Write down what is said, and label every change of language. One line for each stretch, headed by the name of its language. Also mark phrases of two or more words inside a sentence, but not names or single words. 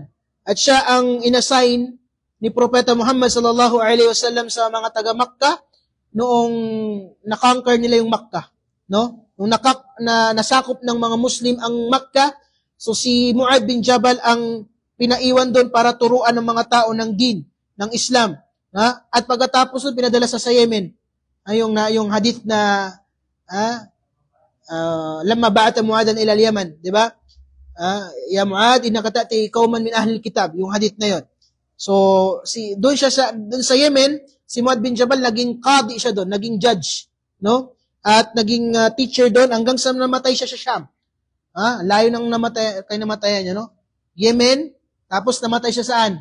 Filipino: At siya ang inassign ni Propeta Muhammad
Arabic: صلى الله عليه وسلم
Filipino: sa mga taga Makkah noong nakonquer nila yung Makkah, no? Nung nasakop ng mga Muslim ang Makkah, so si Mu'adh bin Jabal ang pinaiwan doon para turuan ng mga tao ng din, ng Islam. At pagkatapos doon, pinadala sa Yemen. Yung hadith na
Arabic: لما بعث معاذا إلى اليمن,
Filipino: di ba?
Arabic: يا معاذ إنك تأتي قوما من أهل الكتاب,
Filipino: yung hadith na yon. So, doon sa Yemen, si Mu'adh bin Jabal naging qadi siya doon, naging judge, no? At naging teacher doon hanggang sa namatay siya sa Sham. Layo nang namatayan niya, no? Yemen, tapos namatay siya saan?